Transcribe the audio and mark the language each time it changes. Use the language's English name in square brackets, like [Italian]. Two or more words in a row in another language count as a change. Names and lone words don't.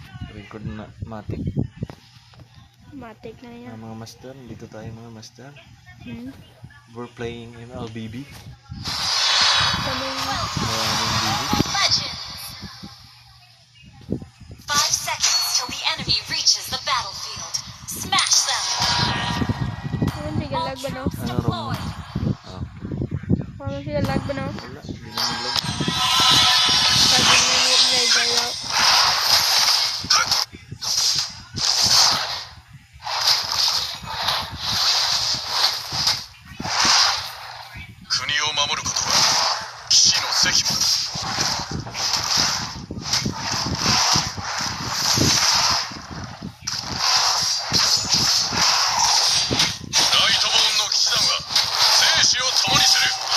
[Filipino] Record na matik. Matik na yan. Mga master, dito tayo mga master. [English] We're playing MLBB. Legends. 5 seconds till the enemy reaches the battlefield. Smash them. [Filipino] Lag ba no? [English] Deployed. [Filipino] Parang sila lag ba no? Wala, hindi na naglag. Sabi niya nag-lag. [Japanese] 国を守ることは騎士の責務だ。ライトボーンの騎士団は生死を共にする。